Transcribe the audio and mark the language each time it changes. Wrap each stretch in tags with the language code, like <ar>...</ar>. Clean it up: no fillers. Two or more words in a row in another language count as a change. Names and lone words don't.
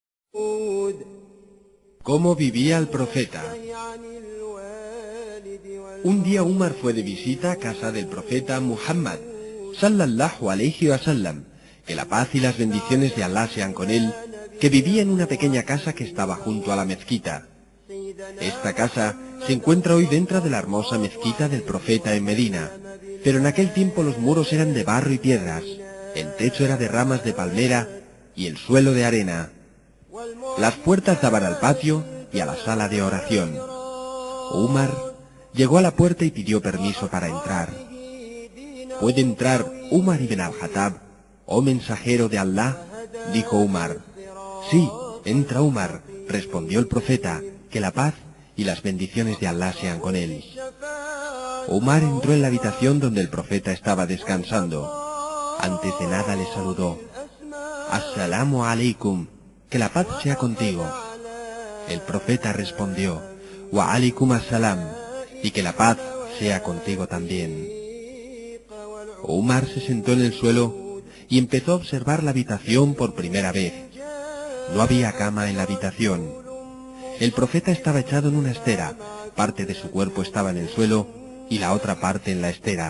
<es>¿Cómo vivía el profeta? Un día Umar fue de visita a casa del profeta Muhammad,</es> <ar>صلى الله عليه وسلم,</ar> <es>que la paz y las bendiciones de Allah sean con él, que vivía en una pequeña casa que estaba junto a la mezquita. Esta casa se encuentra hoy dentro de la hermosa mezquita del profeta en Medina, pero en aquel tiempo los muros eran de barro y piedras, el techo era de ramas de palmera y el suelo de arena. Las puertas daban al patio y a la sala de oración. Umar llegó a la puerta y pidió permiso para entrar. ¿Puede entrar Umar ibn al-Khattab, oh mensajero de Allah?, dijo Umar. Sí, entra Umar, respondió el profeta, que la paz y las bendiciones de Allah sean con él. Umar entró en la habitación donde el profeta estaba descansando. Antes de nada le saludó.</es> <ar>السلام عليكم,</ar> <es>que la paz sea contigo. El profeta respondió,</es> <ar>وعليكم السلام,</ar> <es>y que la paz sea contigo también. Umar se sentó en el suelo y empezó a observar la habitación por primera vez. No había cama en la habitación. El profeta estaba echado en una estera, parte de su cuerpo estaba en el suelo y la otra parte en la estera.</es>